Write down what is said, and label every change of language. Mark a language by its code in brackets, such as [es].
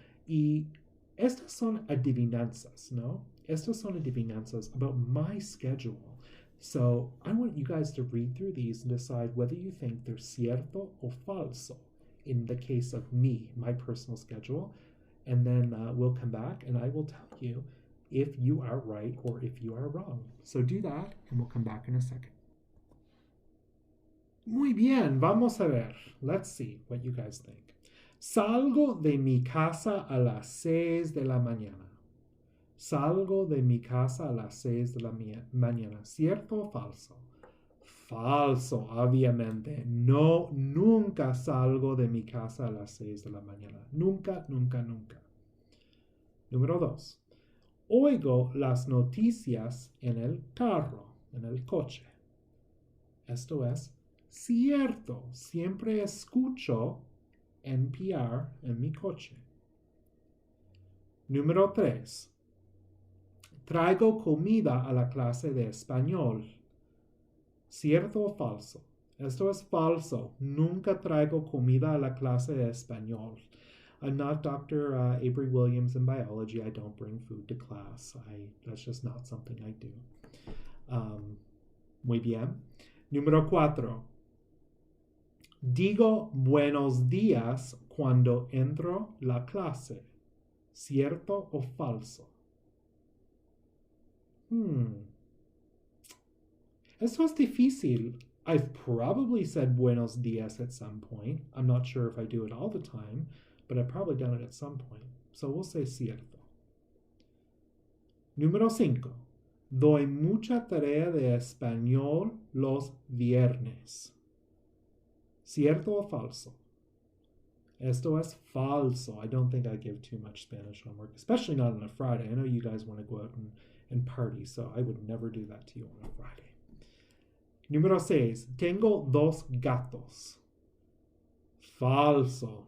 [es] Y estas son adivinanzas, ¿no? Estas son adivinanzas [en] about my schedule. So I want you guys to read through these and decide whether you think they're [es] cierto o falso [en] in the case of me, my personal schedule. And then we'll come back and I will tell you if you are right or if you are wrong. So do that and we'll come back in a second. [es] Muy bien, vamos a ver. [en] Let's see what you guys think. [es] Salgo de mi casa a las 6 de la mañana. Salgo de mi casa a las 6 de la mañana. ¿Cierto o falso? Falso, obviamente. No, nunca salgo de mi casa a las 6 de la mañana. Nunca, nunca, nunca. Número 2. Oigo las noticias en el carro, en el coche. Esto es cierto. Siempre escucho NPR en mi coche. Número 3. Traigo comida a la clase de español. ¿Cierto o falso? Esto es falso. Nunca traigo comida a la clase de español. [en] I'm not Dr. Avery Williams in biology. I don't bring food to class. That's just not something I do. [es] Muy bien. Número 4. Digo buenos días cuando entro la clase. ¿Cierto o falso? Esto es difícil. [en] I've probably said [es] buenos dias [en] at some point. I'm not sure if I do it all the time, but I've probably done it at some point. So we'll say cierto. [es] Número 5. Doy mucha tarea de español los viernes. ¿Cierto o falso? Esto es falso. [en] I don't think I give too much Spanish homework, especially not on a Friday. I know you guys want to go out and party, so I would never do that to you on a Friday. [es] Número 6. Tengo dos gatos. Falso.